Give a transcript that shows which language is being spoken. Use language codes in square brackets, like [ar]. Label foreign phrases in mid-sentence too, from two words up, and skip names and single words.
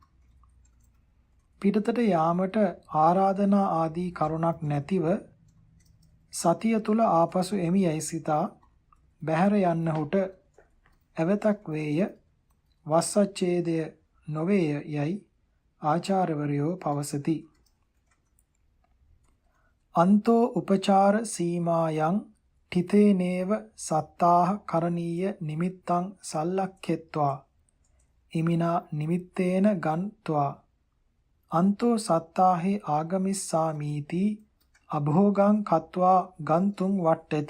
[si] පිටතට යාමට ආරාධනා ආදී කරුණක් නැතිව සතිය තුල ආපසු එමියයි සිතා බැහැර යන්නහුට ඇවතක් වේය වස්සච්ඡේදය නොවේය යයි ආචාර්යවරයෝ පවසති. [pi] අන්තෝ උපචාර සීමායන් තිතේනේව සත්තාහ කරණීය නිමිත්තං සල්ලක්ඛෙත්වා ඉමිනා නිමිත්තේන ගන්්වා අන්තෝ සත්තාහි ආගමිස්සාමීති අභෝගං කତ୍වා ගන්තුං වට්ටති